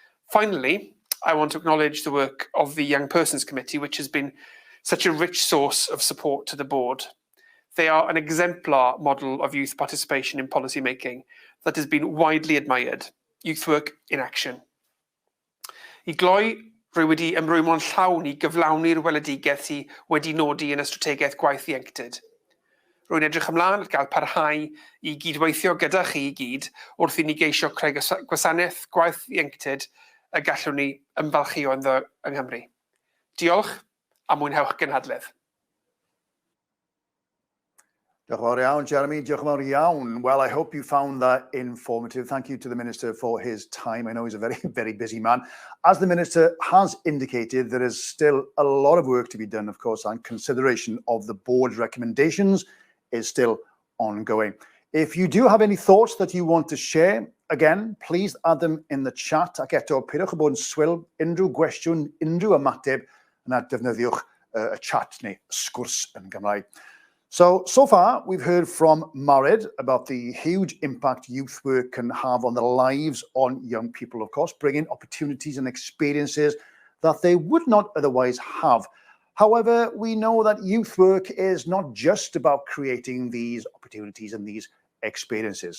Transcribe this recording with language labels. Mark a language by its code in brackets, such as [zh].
[en] Finally, I want to acknowledge the work of the Young Persons Committee, which has been such a rich source of support to the board. They are an exemplar model of youth participation in policy making that has been widely admired. Youth work in action. [cy] I gloi, rwy wedi ymrwymo'n llawn I gyflawni'r weledigaeth sydd wedi nodi yn y strategaeth gwaith Llwyfan. Rwy'n edrych ymlaen at gael parhau I gydweithio gyda chi I gyd wrth I ni geisio creu gwasanaeth gwaith Llwyfan y gallwn ni ymfalchio ynddo yng Nghymru. Diolch a mwynhewch gynhadledd. Diolch yn fawr iawn, Jeremy. Diolch yn fawr iawn. [en] Well, I hope you found that informative. Thank you to the Minister for his time. I know he's a very, very busy man. As the Minister has indicated, there is still a lot of work to be done, of course, and consideration of the board's recommendations is still ongoing. If you do have any thoughts that you want to share, again, please add them in the chat. [cy] Ac eto, pidwch o bod yn swil, unrhyw gwestiwn, unrhyw ymateb, yna defnyddiwch y chat neu sgwrs yn Gymraeg. [en] So far, we've heard from Marid about the huge impact youth work can have on the lives on young people, of course, bringing opportunities and experiences that they would not otherwise have. However, we know that youth work is not just about creating these opportunities and these experiences.